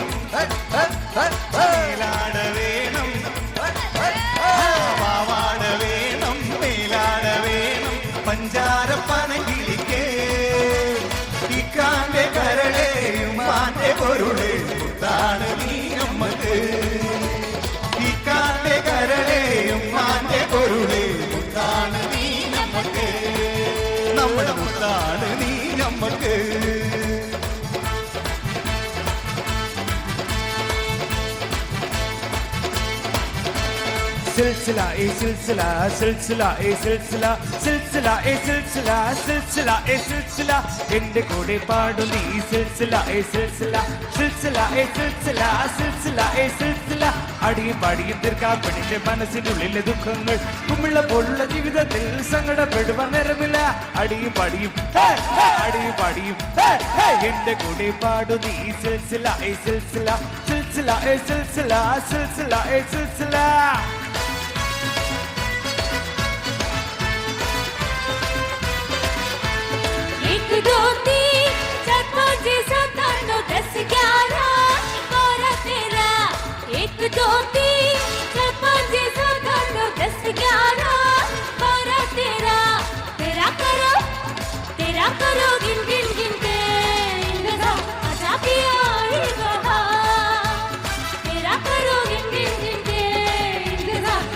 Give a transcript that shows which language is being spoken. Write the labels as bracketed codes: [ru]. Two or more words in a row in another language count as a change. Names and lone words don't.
[ml] മേലാട വേണം പാവാട വേണം മേലാട വേണം പഞ്ചാര പനകിലിക്കേ ഇക്കാന്റെ കരളേയും മാന്റെ പൊരുളേ മുത്താണ് നീ നമ്മക്ക് ഇക്കാന്റെ കരളേയും മാന്റെ പൊരുളേ മുത്താണ് നീ നമ്മക്ക് നമ്മുടെ മുത്താണ് നീ നമ്മക്ക് [hi] सिलसिला ए सिलसिला सिलसिला ए सिलसिला सिलसिला ए सिलसिला सिलसिला ए सिलसिला എന്റെ [ml] കൂടെ പാടു നീ [hi] सिलसिला ए सिलसिला सिलसिला ए सिलसिला सिलसिला ए सिलसिला [ml] അടിയും പാടിയും തീർക്കാൻ പെണ്ണിന്റെ മനസ്സിനുള്ളിലെ ദുഃഖങ്ങൾ കുമിള പോലുള്ള ജീവിതത്തിൽ സങ്കടപ്പെടുവാൻ നേരമില്ല അടിയും പാടിയും അടിയും പാടിയും എന്റെ കൂടെ പാടു നീ [hi] सिलसिला ए सिलसिला सिलसिला ए सिलसिला सिलसिला ए सिलसिला एक दो तीन चार पाँच सात आठ नौ 10 11 12 13 एक दो तीन चार पाँच सात आठ नौ 10 11 12 13 तेरा करो गिन गिन गिन के इंतजार आजा पिया तेरा करो गिन गिन गिन के